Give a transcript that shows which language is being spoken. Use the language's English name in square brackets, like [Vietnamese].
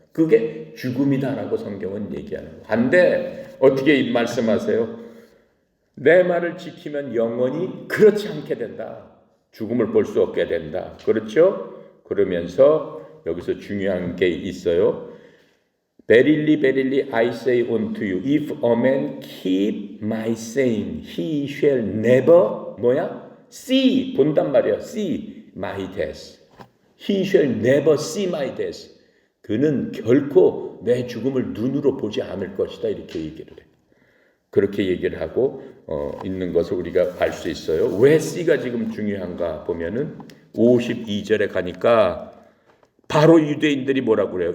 [Korean] 그게 죽음이다라고 성경은 얘기하는 거예요. 반대 어떻게 말씀하세요? 내 말을 지키면 영원히 그렇지 않게 된다. 죽음을 볼 수 없게 된다. 그렇죠? 그러면서 여기서 중요한 게 있어요. [English] Verily, verily, I say unto you, if a man keep my saying, he shall never see, [Korean] 본단 말이야. [English] see my death. He shall never see my death. [Korean] 그는 결코 내 죽음을 눈으로 보지 않을 것이다. 이렇게 얘기를 해요. 그렇게 얘기를 하고 있는 것을 우리가 알 수 있어요. 왜 C가 지금 중요한가 보면은 52절에 가니까 바로 유대인들이 뭐라고 그래요?